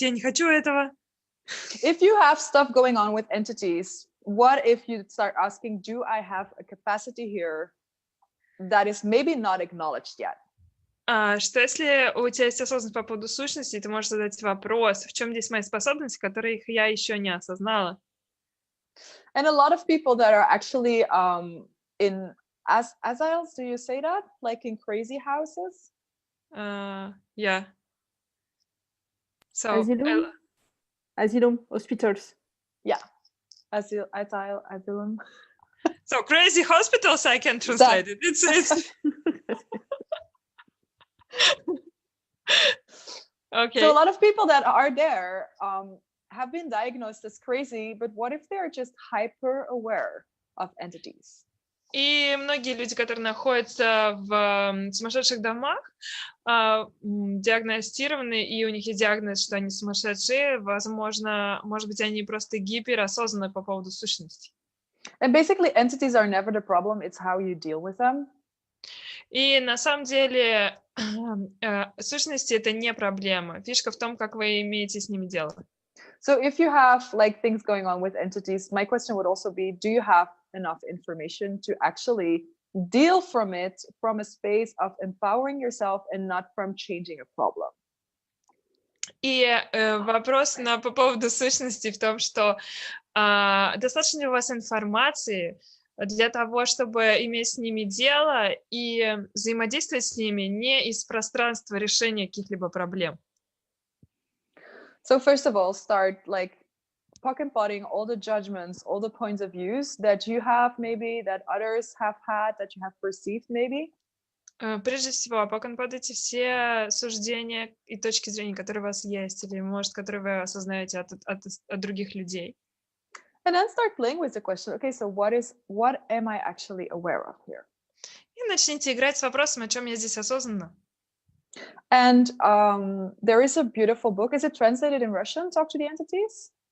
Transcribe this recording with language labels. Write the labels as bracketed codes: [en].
[ru] Я не хочу этого. [en] If you have stuff going on with entities, what if you start asking, do I have a capacity here that is maybe not acknowledged yet? [ru] Что если у тебя есть осознанность по поводу сущности, ты можешь задать вопрос: в чем здесь мои способности, которые я еще не осознала? [en] And a lot of people that are actually in asiles, do you say that? Like in crazy houses? Yeah. So Asylum, hospitals. Yeah. Asylum. So crazy hospitals, I can translate it. It's okay. So a lot of people that are there have been diagnosed as crazy, but what if they're just hyper aware of entities? [ru] И многие люди, которые находятся в сумасшедших домах, диагностированы, и у них есть диагноз, что они сумасшедшие. Возможно, может быть, они просто гиперосознанны по поводу сущности. [en] And basically, entities are never the problem. It's how you deal with them. [ru] И на самом деле сущности — это не проблема. Фишка в том, как вы имеете с ними дело. [en] So if you have like things going on with entities, my question would also be, do you have enough information to actually deal from it from a space of empowering yourself and not from changing a problem? [ru] И вопрос по поводу сущности в том, что достаточно ли у вас информации для того, чтобы иметь с ними дело и взаимодействовать с ними не из пространства решения каких-либо проблем? [en] So first of all, start like pocket-potting all the judgments, all the points of views that you have maybe, that others have had, that you have perceived maybe. [ru] Прежде всего, покенподите все суждения и точки зрения, которые у вас есть, или, может, которые вы осознаете от других людей. [en] And then start playing with the question, okay, so what am I actually aware of here? [ru] И начните играть с вопросом, о чем я здесь осознанна. [en] And there is a beautiful book. Is it translated in Russian, Talk to the Entities?